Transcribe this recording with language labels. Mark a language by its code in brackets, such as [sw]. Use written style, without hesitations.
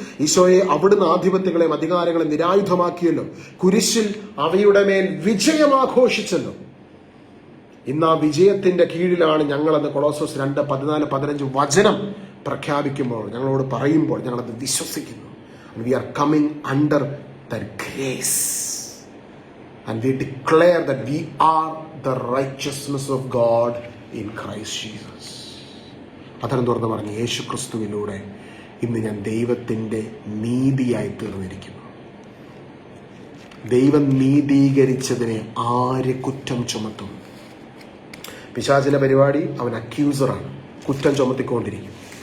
[ml] ഈശോയെ, അവിടുന്ന് ആധിപത്യങ്ങളെയും അധികാരങ്ങളെയും നിരായുധമാക്കിയല്ലോ, കുരിശിൽ അവയുടെ മേൽ വിജയം ആഘോഷിച്ചല്ലോ. ഇന്ന് ആ വിജയത്തിന്റെ കീഴിലാണ് ഞങ്ങളെന്ന് കൊളോസോസ് 2:14-15 വചനം പ്രഖ്യാപിക്കുമ്പോൾ, ഞങ്ങളോട് പറയുമ്പോൾ ഞങ്ങളത് വിശ്വസിക്കുന്നു. [en] We are coming under the grace and we declare that we are the righteousness of God in Christ Jesus. [ml] അതരം തുറന്ന് പറഞ്ഞു, യേശു ക്രിസ്തുവിലൂടെ ഇന്ന് ഞാൻ ദൈവത്തിന്റെ നീതിയായി തീർന്നിരിക്കുന്നു. ദൈവം നീതീകരിച്ചതിനെ ആര് കുറ്റം ചുമത്തും? പിശാചിന്റെ പരിപാടി, അവൻ അക്യൂസറാണ്, കുറ്റം ചുമത്തിക്കൊണ്ടിരിക്കും.